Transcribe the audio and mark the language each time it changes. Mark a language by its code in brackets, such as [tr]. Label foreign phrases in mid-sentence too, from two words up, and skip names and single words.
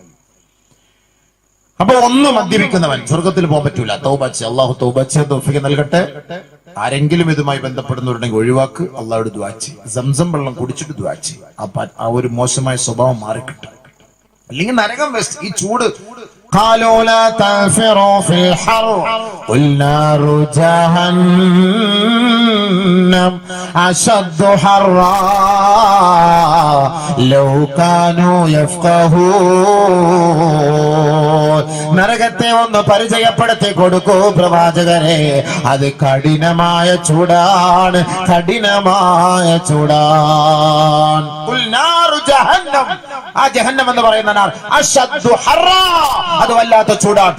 [ml] അപ്പൊ ഒന്ന് മദ്യപിക്കുന്നവൻ സ്വർഗത്തിൽ പോകാൻ പറ്റൂല. തൗബാച്ച് അള്ളാഹു തൗബാച്ച് തൗഫീഖ് നൽകട്ടെ. ആരെങ്കിലും ഇതുമായി ബന്ധപ്പെടുന്നവരുണ്ടെങ്കിൽ ഒഴിവാക്ക്, അള്ളാഹുടെ ദുആച്ച്. സംസം വെള്ളം കുടിച്ചിട്ട് ദുആച്ച്, ആ ഒരു മോശമായ സ്വഭാവം മാറിക്കിട്ടും. അല്ലെങ്കിൽ നരകം വെസ്റ്റ്. ഈ ചൂട് [ar] قالوا لا تنفروا في الحر قل نار جهنم أشد حرا لو كانوا يفقهون. [ml] നരകത്തെ ഒന്ന് പരിചയപ്പെടുത്തി കൊടുക്കൂ പ്രവാചകരെ. അത് കഠിനമായ ചൂടാണ്, കഠിനമായ ചൂടാണ്. [ar] قل نار جهنم, [ml] ആ ജഹന്നം എന്ന് പറയുന്ന [ar] نار أشد حرا, [ml] അത് വല്ലാത്ത ചൂടാണ്.